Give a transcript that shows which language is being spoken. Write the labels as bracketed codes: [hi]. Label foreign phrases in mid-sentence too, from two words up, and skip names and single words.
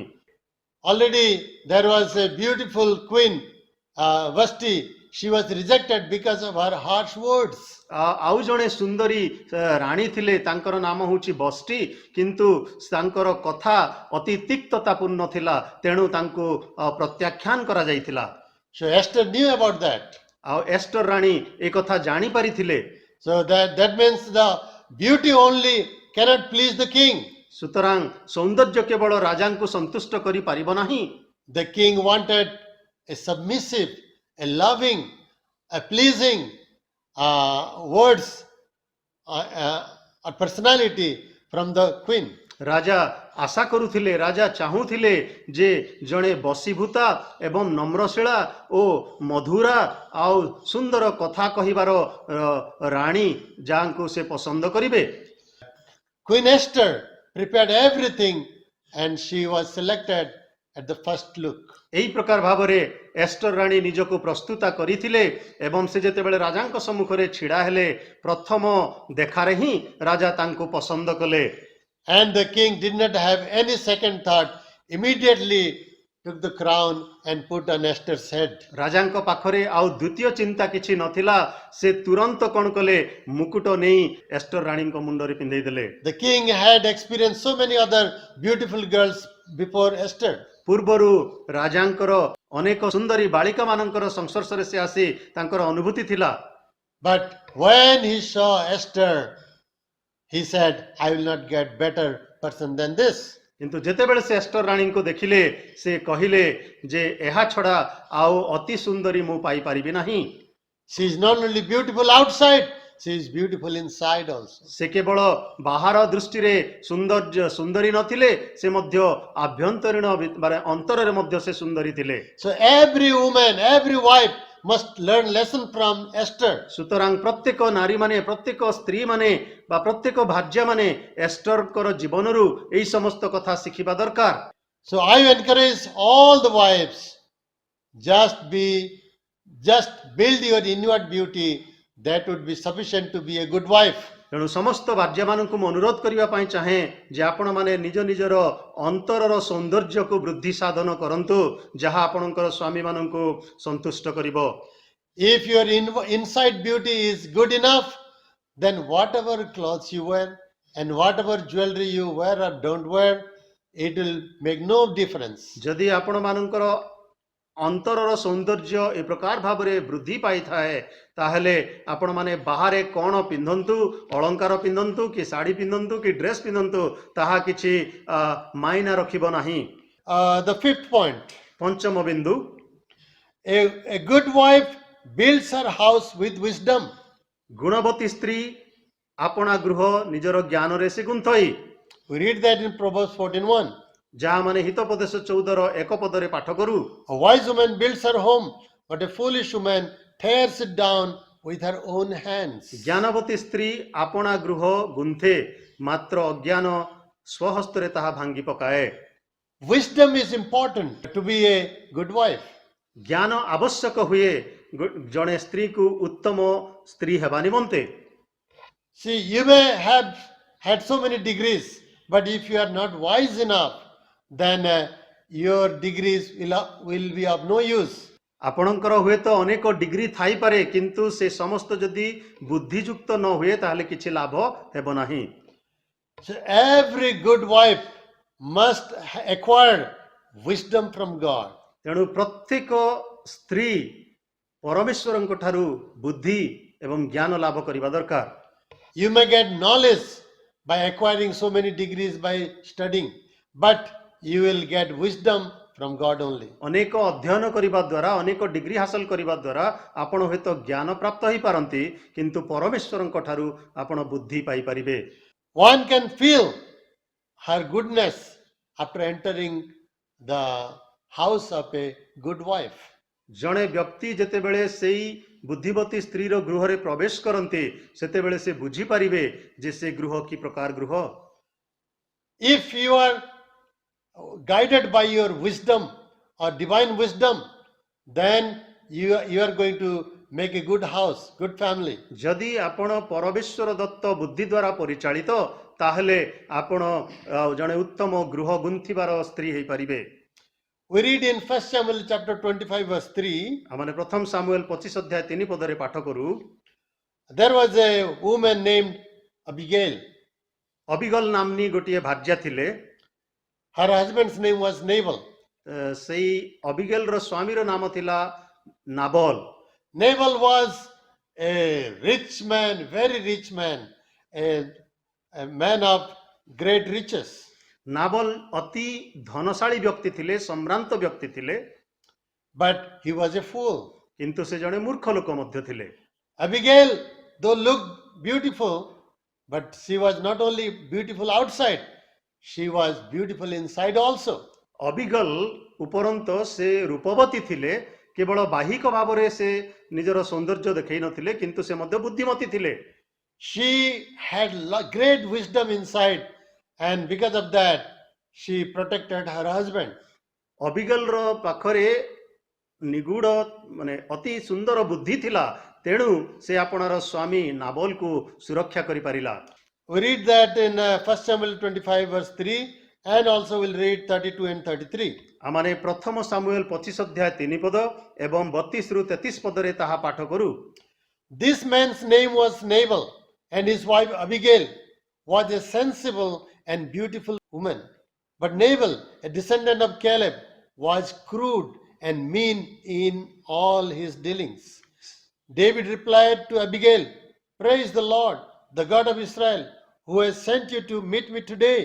[en] Already there was a beautiful queen, Vashti. She was rejected because of her harsh words. [or] ଆଉ ଜଣେ ସୁନ୍ଦରୀ ରାଣୀ ଥିଲେ, ତାଙ୍କର ନାମ ହେଉଛି ବଷ୍ଟି, କିନ୍ତୁ ତାଙ୍କର କଥା ଅତି ତିକ୍ତତାପୂର୍ଣ୍ଣ ଥିଲା, ତେଣୁ ତାଙ୍କୁ ପ୍ରତ୍ୟାଖ୍ୟାନ କରାଯାଇଥିଲା। [en] So Esther knew about that. [or] ଆଉ ଏଷ୍ଟର ରାଣୀ ଏ କଥା ଜାଣିପାରିଥିଲେ। [en] So that means the beauty only cannot please the king. [or] ସୁତରାଂ ସୌନ୍ଦର୍ଯ୍ୟ କେବଳ ରାଜାଙ୍କୁ ସନ୍ତୁଷ୍ଟ କରିପାରିବ ନାହିଁ। [en] The king wanted a submissive, a loving, a pleasing words or personality from the queen. [or] ରାଜା ଆଶା କରୁଥିଲେ, ରାଜା ଚାହୁଁଥିଲେ ଯେ ଜଣେ ବଶୀଭୂତା ଏବଂ ନମ୍ରଶୀଳା ଓ ମଧୁରା ଆଉ ସୁନ୍ଦର କଥା କହିବାର ରାଣୀ ଯାହାଙ୍କୁ ସେ ପସନ୍ଦ କରିବେ। [en] Queen Esther prepared everything and she was selected at the first look. [or] ଏହି ପ୍ରକାର ଭାବରେ ଏଷ୍ଟର ରାଣୀ ନିଜକୁ ପ୍ରସ୍ତୁତ କରିଥିଲେ ଏବଂ ସେ ଯେତେବେଳେ ରାଜାଙ୍କ ସମ୍ମୁଖରେ ଛିଡ଼ା ହେଲେ ପ୍ରଥମ ଦେଖାରେ ହିଁ ରାଜା ତାଙ୍କୁ ପସନ୍ଦ କଲେ। [en] And the king did not have any second thought, immediately took the crown and put on Esther's head. [or] ରାଜାଙ୍କ ପାଖରେ ଆଉ ଦ୍ୱିତୀୟ ଚିନ୍ତା କିଛି ନଥିଲା, ସେ ତୁରନ୍ତ କ'ଣ କଲେ, ମୁକୁଟ ନେଇ ଏଷ୍ଟର ରାଣୀଙ୍କ ମୁଣ୍ଡରେ ପିନ୍ଧେଇ ଦେଲେ। [en] The king had experienced so many other beautiful girls before Esther. [or] ପୂର୍ବରୁ ରାଜାଙ୍କର ଅନେକ ସୁନ୍ଦରୀ ବାଳିକା ମାନଙ୍କର ସଂସ୍ପର୍ଶରେ ସେ ଆସି ତାଙ୍କର ଅନୁଭୂତି ଥିଲା। [en] But when he saw Esther, he said, I will not get better person than this. [or] କିନ୍ତୁ ଯେତେବେଳେ ସେ ଏଷ୍ଟର ରାଣୀଙ୍କୁ ଦେଖିଲେ ସେ କହିଲେ ଯେ ଏହା ଛଡ଼ା ଆଉ ଅତି ସୁନ୍ଦରୀ ମୁଁ ପାଇପାରିବି ନାହିଁ। [en] She is not only beautiful outside, she is beautiful inside also. [or] ସେ କେବଳ ବାହାର ଦୃଷ୍ଟିରେ ସୁନ୍ଦରୀ ନଥିଲେ, ସେ ମଧ୍ୟ ଆଭ୍ୟନ୍ତରୀଣ ଅନ୍ତରରେ ମଧ୍ୟ ସେ ସୁନ୍ଦରୀ ଥିଲେ। [en] So every woman, every wife must learn lesson from Esther. [or] ସୁତରାଂ ପ୍ରତ୍ୟେକ ନାରୀ ମାନେ, ପ୍ରତ୍ୟେକ ସ୍ତ୍ରୀ ମାନେ ବା ପ୍ରତ୍ୟେକ ଭାର୍ଯ୍ୟା ମାନେ ଏଷ୍ଟରଙ୍କର ଜୀବନରୁ ଏହି ସମସ୍ତ କଥା ଶିଖିବା ଦରକାର। [en] So I encourage all the wives, just build your inward beauty, that would be sufficient to be a good wife. [or] ତେଣୁ ସମସ୍ତ ଭାର୍ଯ୍ୟାମାନଙ୍କୁ ମୁଁ ଅନୁରୋଧ କରିବା ପାଇଁ ଚାହେଁ ଯେ ଆପଣମାନେ ନିଜ ନିଜର ଅନ୍ତରର ସୌନ୍ଦର୍ଯ୍ୟକୁ ବୃଦ୍ଧି ସାଧନ କରନ୍ତୁ, ଯାହା ଆପଣଙ୍କର ସ୍ୱାମୀମାନଙ୍କୁ ସନ୍ତୁଷ୍ଟ କରିବ। [en] If your inside beauty is good enough, then whatever clothes you wear and whatever jewelry you wear or don't wear, it will make no difference. [or] ଯଦି ଆପଣମାନଙ୍କର ଅନ୍ତରର ସୌନ୍ଦର୍ଯ୍ୟ ଏ ପ୍ରକାର ଭାବରେ ବୃଦ୍ଧି ପାଇଥାଏ, ତାହେଲେ ଆପଣମାନେ ବାହାରେ କ'ଣ ପିନ୍ଧନ୍ତୁ, ଅଳଙ୍କାର ପିନ୍ଧନ୍ତୁ କି ଶାଢ଼ୀ ପିନ୍ଧନ୍ତୁ କି ଡ୍ରେସ୍ ପିନ୍ଧନ୍ତୁ, ତାହା କିଛି ମାଇନା ରଖିବ ନାହିଁ। [en] The fifth point, [or] ପଞ୍ଚମ ବିନ୍ଦୁ, [en] a good wife builds her house with wisdom. [or] ଗୁଣବତୀ ସ୍ତ୍ରୀ ଆପଣା ଗୃହ ନିଜର ଜ୍ଞାନରେ ସେ ଗୁନ୍ଥଇ। [en] We read that in Proverbs 14:1. [or] ଯାହା ମାନେ ହିତୋପଦେଶ 14ର 1 ପଦରେ ପାଠ କରୁ। [en] A wise woman builds her home, but a foolish woman tears it down with her own hands. [or] ଜ୍ଞାନବତୀ ସ୍ତ୍ରୀ ଆପଣା ଗୃହ ଗୁନ୍ଥେ, ମାତ୍ର ଅଜ୍ଞାନ ସ୍ୱହସ୍ତରେ ତାହା ଭାଙ୍ଗି ପକାଏ। [en] Wisdom is important to be a good wife. [or] ଜ୍ଞାନ ଆବଶ୍ୟକ ହୁଏ ଜଣେ ସ୍ତ୍ରୀକୁ ଉତ୍ତମ ସ୍ତ୍ରୀ ହେବା ନିମନ୍ତେ। [en] See, you may have had so many degrees, but if you are not wise enough, then your degrees will be of no use. [or] ଆପଣଙ୍କର ହୁଏତ ଅନେକ ଡିଗ୍ରୀ ଥାଇପାରେ, କିନ୍ତୁ ସେ ସମସ୍ତ ଯଦି ବୁଦ୍ଧିଯୁକ୍ତ ନ ହୁଏ ତାହେଲେ କିଛି ଲାଭ ହେବ ନାହିଁ। [en] So every good wife must acquire wisdom from God. [or] ତେଣୁ ପ୍ରତ୍ୟେକ ସ୍ତ୍ରୀ ପରମେଶ୍ୱରଙ୍କ ଠାରୁ ବୁଦ୍ଧି ଏବଂ ଜ୍ଞାନ ଲାଭ କରିବା ଦରକାର। [en] You may get knowledge by acquiring so many degrees by studying, but you will get wisdom from God only. [or] ଅନେକ ଅଧ୍ୟୟନ କରିବା ଦ୍ୱାରା, ଅନେକ ଡିଗ୍ରୀ ହାସଲ କରିବା ଦ୍ୱାରା ଆପଣ ହୁଏତ ଜ୍ଞାନ ପ୍ରାପ୍ତ ହେଇପାରନ୍ତି, କିନ୍ତୁ ପରମେଶ୍ୱରଙ୍କ ଠାରୁ ଆପଣ ବୁଦ୍ଧି ପାଇପାରିବେ। [en] One can feel her goodness after entering the house of a good wife. [or] ଜଣେ ବ୍ୟକ୍ତି ଯେତେବେଳେ ସେଇ ବୁଦ୍ଧିବତୀ ସ୍ତ୍ରୀର ଗୃହରେ ପ୍ରବେଶ କରନ୍ତି, ସେତେବେଳେ ସେ ବୁଝିପାରିବେ ଯେ ସେ ଗୃହ କି ପ୍ରକାର ଗୃହ। [en] If you are guided by your wisdom or divine wisdom, then you are going to make a good house, good family. [or] ଯଦି ଆପଣ ପରମେଶ୍ୱର ଦତ୍ତ ବୁଦ୍ଧି ଦ୍ୱାରା ପରିଚାଳିତ, ତାହେଲେ ଆପଣ ଜଣେ ଉତ୍ତମ ଗୃହ ଗୁନ୍ଥିବାର ସ୍ତ୍ରୀ ହେଇପାରିବେ। [en] We read in 1 Samuel chapter 25 verse 3. [or] ଆମେ ପ୍ରଥମ ସାମୁଏଲ 25 ଅଧ୍ୟାୟ 3 ପଦରେ ପାଠ କରୁ। [en] There was a woman named Abigail. [or] ଅବିଗଲ ନାମ୍ନୀ ଗୋଟିଏ ଭାର୍ଯ୍ୟା ଥିଲେ। [en] Her husband's name was Nabal. [or] ସେଇ ଅବିଗଲର ସ୍ୱାମୀର ନାମ ଥିଲା ନାବଲ। [en] Nabal was a rich man, very rich man, a man of great riches. [or] ନାବଲ ଅତି ଧନଶାଳୀ ବ୍ୟକ୍ତି ଥିଲେ, ସମ୍ଭ୍ରାନ୍ତ ବ୍ୟକ୍ତି ଥିଲେ, [en] But he was a fool. [or] କିନ୍ତୁ ସେ ଜଣେ ମୂର୍ଖ ଲୋକ ମଧ୍ୟ ଥିଲେ। [en] Abigail, though looked beautiful, but she was not only beautiful outside, she was beautiful inside also. [or] ଅବିଗଲ ଉପରନ୍ତ ସେ ରୂପବତୀ ଥିଲେ, କେବଳ ବାହିକ ଭାବରେ ସେ ନିଜର ସୌନ୍ଦର୍ଯ୍ୟ ଦେଖାଇ ନଥିଲେ, କିନ୍ତୁ ସେ ମଧ୍ୟ ବୁଦ୍ଧିମତୀ ଥିଲେ। [en] She had great wisdom inside, and because of that, she protected her husband. [or] ଅବିଗଲର ପାଖରେ ନିଗୁଡ ମାନେ ଅତି ସୁନ୍ଦର ବୁଦ୍ଧି ଥିଲା, ତେଣୁ ସେ ଆପଣାର ସ୍ୱାମୀ ନାବଲକୁ ସୁରକ୍ଷା କରିପାରିଲା। [en] We read that in 1 Samuel 25 verse 3, and also we'll read 32 and 33. [or] ଆମମାନେ ପ୍ରଥମ ସାମୁଏଲ 25 ଅଧ୍ୟାୟ 3 ପଦ ଏବଂ 32 ରୁ 33 ପଦରେ ତାହା ପାଠ କରୁ। [en] This man's name was Nabal, and his wife Abigail was a sensible and beautiful woman. But Nabal, a descendant of Caleb, was crude and mean in all his dealings. David replied to Abigail, "Praise the Lord, the God of Israel, who has sent you to meet me today.